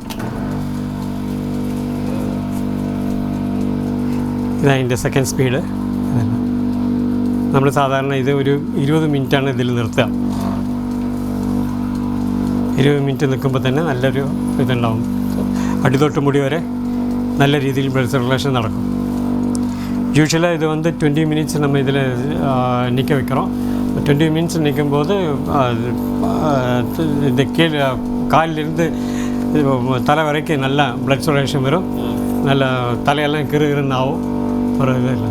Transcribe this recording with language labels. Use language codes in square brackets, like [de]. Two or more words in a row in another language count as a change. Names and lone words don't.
[ml] ഇതതിൻ്റെ [en] second speed. [ml] നമ്മൾ സാധാരണ ഇത് ഒരു 20 മിനിറ്റാണ് ഇതിൽ നിർത്തുക. 20 മിനിറ്റ് നിൽക്കുമ്പോൾ തന്നെ നല്ലൊരു ഇതുണ്ടാവും. അടിതൊട്ട് മുടി വരെ നല്ല രീതിയിൽ [en] blood circulation [ml] നടക്കും. [ta] யூஸ்வலாக இது வந்து 20 மினிட்ஸ் நம்ம இதில் நிற்க வைக்கிறோம். 20 மினிட்ஸ் நிற்கும்போது இந்த காலிலிருந்து தலை வரைக்கும் நல்லா [en] blood circulation [ta] வரும். நல்லா தலையெல்லாம் கிருன்னு ஆகும். ஒரு இது இல்லை.